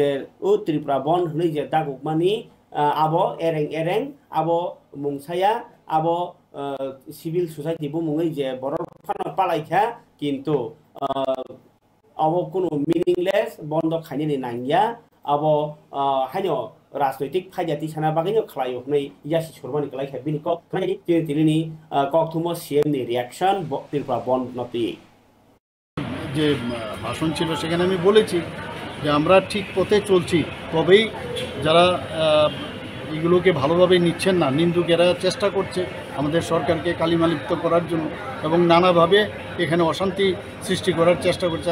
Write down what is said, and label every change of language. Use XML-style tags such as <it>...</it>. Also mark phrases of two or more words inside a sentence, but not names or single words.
<trp>उ त्रिपुरा बन्द हनै जे दागुकमानि आबो एरें एरें आबो मुंसाया आबो</trp> <en>civil society</en> <trp>बो मुङै जे बर फाना पालाइखा किन्तु आबो कोनो मीनिंगलेस बन्द खाइनि नांगिया आबो हाइनो राजनैतिक फायदाति साना बागैनो खलायो हनै यासि सरमानि खलाइखा बिनिको खानि तिनि कक्थुमो सीएम नि रिएक्शन त्रिपुरा बन्द नति</trp> <bn>যে ভাষণ ছিল সেখানে আমি বলেছি যে আমরা ঠিক পথে চলছি, তবেই যারা এগুলোকে ভালোভাবে নিচ্ছেন না, নিন্দুকেরা চেষ্টা করছে আমাদের সরকারকে কালিমালিপ্ত করার জন্য এবং নানাভাবে এখানে অশান্তি সৃষ্টি করার চেষ্টা করছে।</bn>